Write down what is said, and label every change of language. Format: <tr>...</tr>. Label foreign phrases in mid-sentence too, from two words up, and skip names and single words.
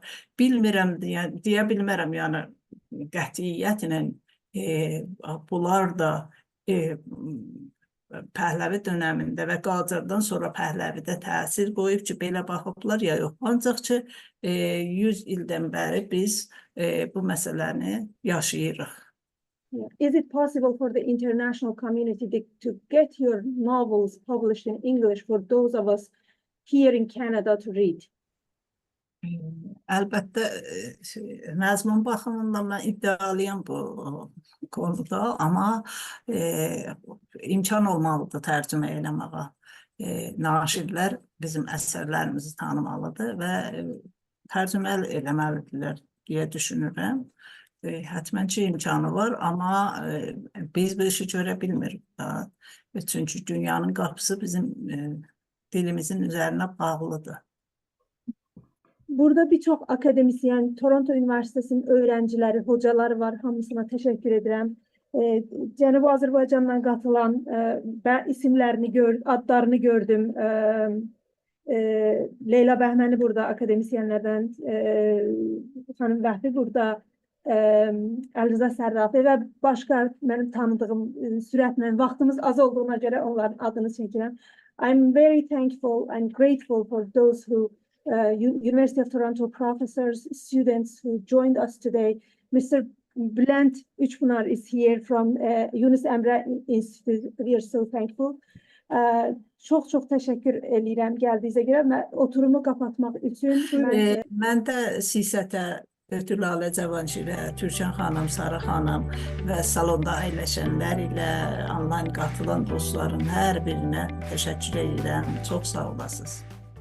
<az>Bilmirəm, deyə bilmərəm, yəni qətiyyətlə bunlar da Pəhləvi dönəmində və Qacardan sonra Pəhləvidə təsir qoyub ki, belə baxıblar ya yox. Ancaq ki, 100 ildən bəri biz bu məsələni yaşayırıq.</az> <en>Yeah. Is it possible for the international community to get your novels published in English for those of us here in Canada to read?</en> <az>Əlbəttə, məzmun baxımından mən iddialıyam bu konuda, amma imkan olmalıdır tərcümə eləməyə. Naşirlər bizim əsərlərimizi tanımalıdır və tərcümə eləməlidirlər deyə düşünürəm. Hətmən ki, imkanı var, amma biz bu işi görə bilmirik da. Çünki dünyanın qapısı bizim dilimizin üzərinə bağlıdır.</az> <tr>Burada birçok akademisyen, Toronto Üniversitesi'nin öğrencileri, hocaları var. Hamısına teşekkür ederim.</tr> <az>Cənubi Azərbaycandan qatılan</az> <tr>ben isimlerini</tr> <az>adlarını gördüm. Leyla Bəhməni burada akademisyenlerden, Xanım Vəhbi burada, Əlrıza Sərrafi və başqa mənim tanıdığım sürətlə vaxtımız az olduğuna göre onların adını çəkirəm.</az> <en>I'm very thankful and grateful for those who University of Toronto professors, students who joined us today. Mr. Bülent Üçpınar is here from Yunus Emre Institute. We are so thankful.</en> <tr>Çok teşekkür</tr> <az>edirəm gəldiyinizə görə. Oturumu kapatmaq üçün mən də Sisətə, Lalə Cavanşirə, Türkan xanım, Sarı xanım və salonda əyləşənlər ilə onlayn qatılan dostların hər birinə təşəkkür edirəm. Çox sağ olasınız.</az>